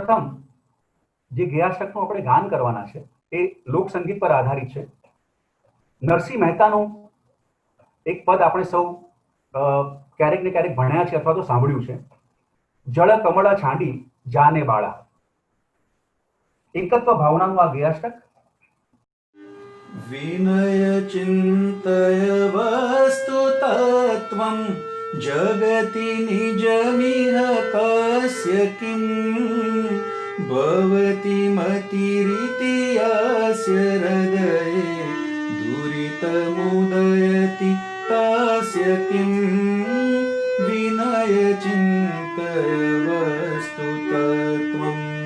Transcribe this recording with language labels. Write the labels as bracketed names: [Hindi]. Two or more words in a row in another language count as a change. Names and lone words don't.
[Gujarati] સૌ પ્રથમ જે ગેયાષ્ટકનું આપણે ગાન કરવાના છે એ લોકસંગીત પર આધારિત છે. નરસિંહ મહેતાનું એક પદ આપણે સૌ ક્યારેક ને ક્યારેક ભણ્યા છે અથવા તો સાંભળ્યું છે. જળ કમળ છાંડી જાને બાળા. એકત્વ ભાવનાનું આ ગેયાષ્ટક. [Sanskrit] विनय चिन्तय वस्तु तत्त्वं जगति निजमिह कस्य किं भवति मतिरिति यस्य हृदये दुरितमुदयति तस्य किं विनय चिन्तय वस्तु तत्त्वम्.